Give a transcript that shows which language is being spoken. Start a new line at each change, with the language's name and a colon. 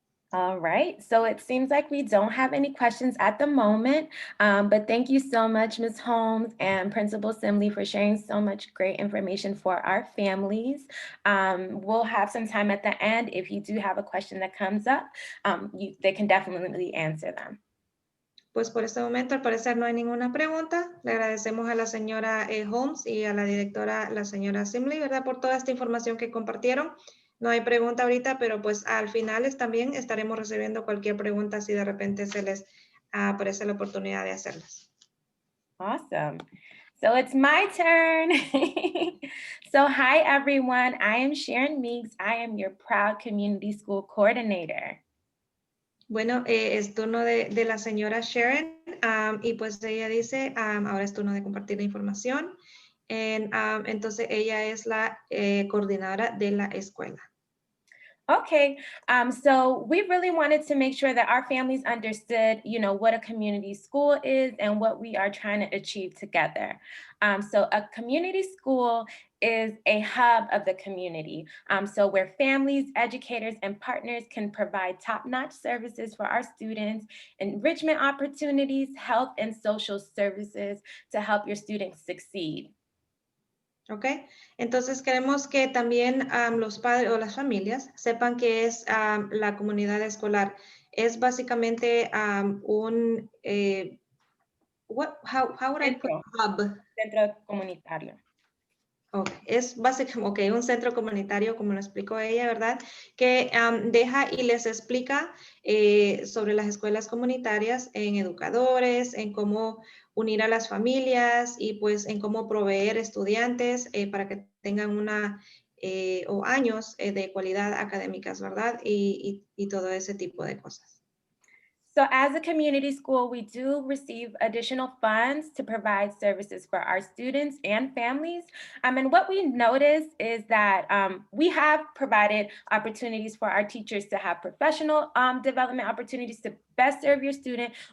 English: All right, so it seems like we don't have any questions at the moment, but thank you so much, Ms. Holmes and Principal Simley, for sharing so much great information for our families. We'll have some time at the end. If you do have a question that comes up, they can definitely answer them.
Spanish: Pues por este momento, al parecer, no hay ninguna pregunta. Le agradecemos a la señora Holmes y a la directora, la señora Simley, ¿verdad? Por toda esta información que compartieron. No hay pregunta ahorita, pero pues al final también estaremos recibiendo cualquier pregunta si de repente se les aparece la oportunidad de hacerlas.
English: Awesome. So it's my turn. So hi, everyone. I am Sharon Meeks. I am your proud community school coordinator.
Spanish: Bueno, es turno de la señora Sharon y pues ella dice, ahora es turno de compartir la información. Entonces ella es la coordinadora de la escuela.
English: Okay, so we really wanted to make sure that our families understood, what a community school is and what we are trying to achieve together. So a community school is a hub of the community. So where families, educators, and partners can provide top-notch services for our students, enrichment opportunities, health and social services to help your students succeed. ¿Ok?
Spanish: Entonces queremos que también los padres o las familias sepan que es la comunidad escolar. Es básicamente un,
English: how would I put hub?
Spanish: Centro comunitario. Okay. Es básicamente un centro comunitario, como lo explicó ella, ¿verdad? Que deja y les explica sobre las escuelas comunitarias en educadores, en cómo unir a las familias y pues en cómo proveer estudiantes para que tengan o años de cualidad académicas, ¿verdad? Y todo ese tipo de cosas.
English: So as a community school, we do receive additional funds to provide services for our students and families. And what we noticed is that we have provided opportunities for our teachers to have professional development opportunities to best serve your student.